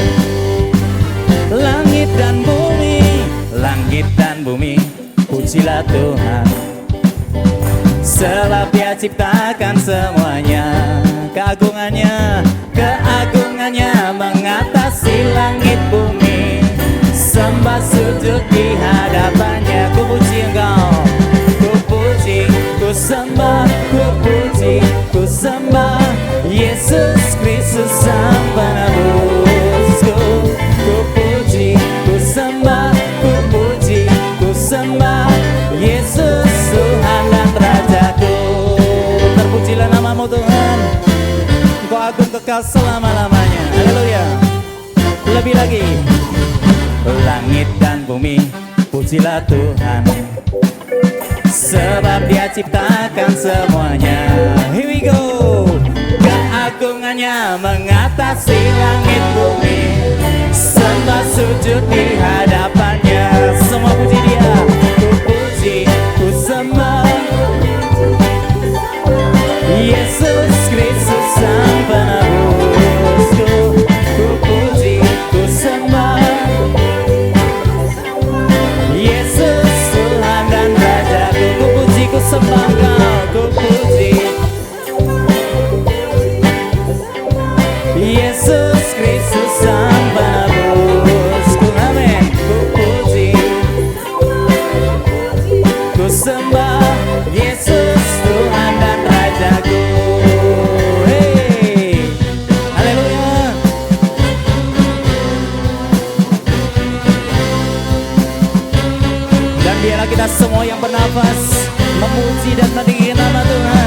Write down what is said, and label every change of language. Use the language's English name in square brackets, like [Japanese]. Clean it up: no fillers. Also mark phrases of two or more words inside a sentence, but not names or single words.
[Indonesian] Langit dan bumi, pujilah Tuhan, sebab Dia ciptakan semuanya. Keagungannya mengatasi langit bumi, sembah sujud di hadapannya. Ku puji Engkau, ku puji, ku sembah, ku puji, ku sembah Yesus Kristus Sang Penebusku. Ku puji, ku sembah, ku puji, ku sembah Yesus Tuhan dan Rajaku. Terpujilah nama-Mu Tuhan, Engkau agung kekal selama-lamanya. Haleluya. Lebih lagi, langit dan bumi, pujilah Tuhan, sebab Dia ciptakan semuanya. [English] Here we go. [Indonesian] Keagungannya mengatasi langit bumi, sembah sujud di hadapannya. Semua puji Dia, ku puji, ku sembah Yesus Kristus Sang Penebusku. Ku puji, ku sembah Yesus Tuhan dan Rajaku. Ku puji, ku sembah Engkau, ku puji Yesus Kristus Sang Penebusku. Amin. Ku puji, ku sembah Yesus Tuhan dan Rajaku. Hey, haleluya. Dan biarlah kita semua yang bernafas memuji dan meninggikan nama Tuhan.